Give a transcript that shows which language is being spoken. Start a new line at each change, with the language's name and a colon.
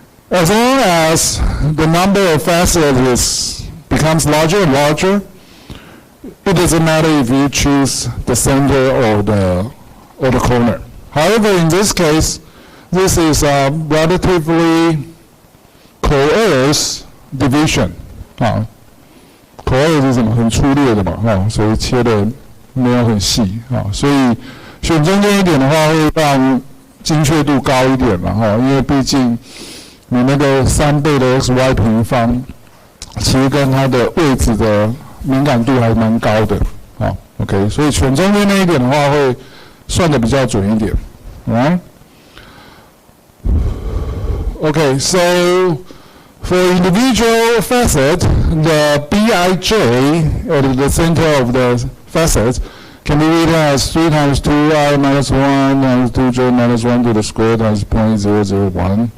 English: As long as the number of facets becomes larger and larger, it doesn't matter if you choose the center or the corner. However, in this case, this is a relatively coerced division.
Chinese: coerce 是什么？很粗略的嘛，所以切的没有很细所以选中间一点的话，会让精确度高一点嘛因为毕竟你那个3倍的 xy 平方，其实跟它的位置的敏感度还蛮高的OK， 所以选中间那一点的话，会算的比较准一点 ，right？
English: Okay, so for individual facet, the Bij at the center of the facet can be written as 3 times 2i minus 1 times 2j minus 1 to the square times 0.001.